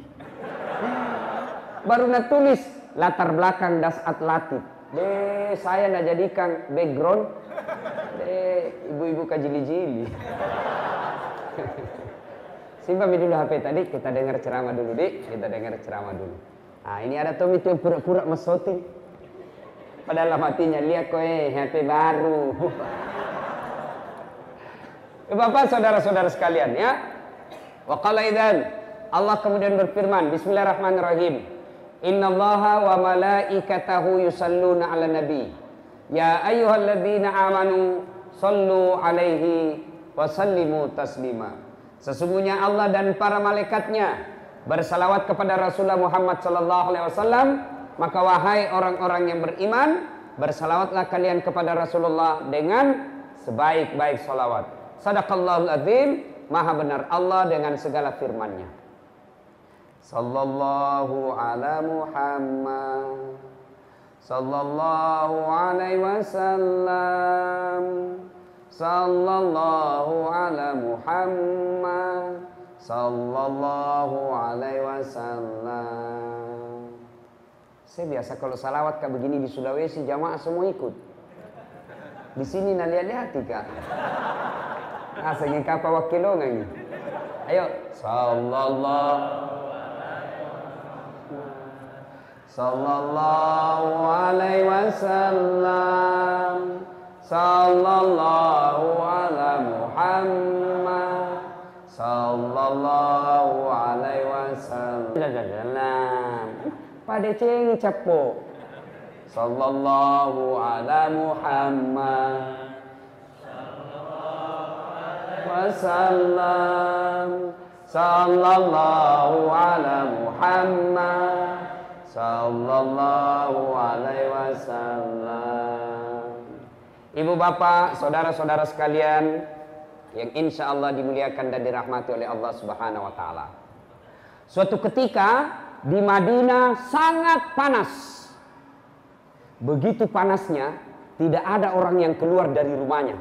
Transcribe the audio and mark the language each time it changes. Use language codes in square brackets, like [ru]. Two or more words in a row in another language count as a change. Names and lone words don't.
[id] Baru nak tulis latar belakang das atlatif. Saya nak jadikan background. Ibu-ibu kajili-jili. Simpan dulu HP tadi, kita dengar ceramah dulu, Dik. Kita dengar ceramah dulu. Nah, ini ada Tommy itu yang pura-pura mesoting. Padahal hatinya lihat kok HP baru. Bapak, saudara-saudara sekalian ya. [ar] وقال إذن, [id] Allah kemudian berfirman, [ar] بسم الله الرحمن الرحيم. إن الله وملائكته يصلون على النبي. يا أيها الذين آمنوا صلوا عليه وسلموا تسليما. [id] Sesungguhnya Allah dan para malaikatnya bersalawat kepada Rasulullah Muhammad [ar] صلى الله عليه وسلم, [id] maka wahai orang-orang yang beriman, bersalawatlah kalian kepada Rasulullah dengan sebaik-baik salawat. [ar] صدق الله العظيم, [id] maha benar Allah dengan segala firman-Nya. [ar] صلى الله على محمد، صلى الله عليه وسلم، صلى الله على محمد، صلى الله عليه وسلم. [id] Saya biasa kalau salawat kayak begini di Sulawesi, jamaah semua ikut. Di sini nak lihat-lihat Kak. Asal kapa wakilong ini. Ayo, [ar] صلى الله عليه وسلم، صلى الله على محمد، صلى الله عليه وسلم. Pada cengi capo. صلى الله على محمد، وسلم، صلى الله على محمد، صلى الله عليه وسلم. [id] Ibu bapak, saudara-saudara sekalian yang [ar] إن شاء الله [id] dimuliakan dan dirahmati oleh Allah [ar] سبحانه وتعالى. [id] Suatu ketika di Madinah sangat panas. Begitu panasnya, tidak ada orang yang keluar dari rumahnya.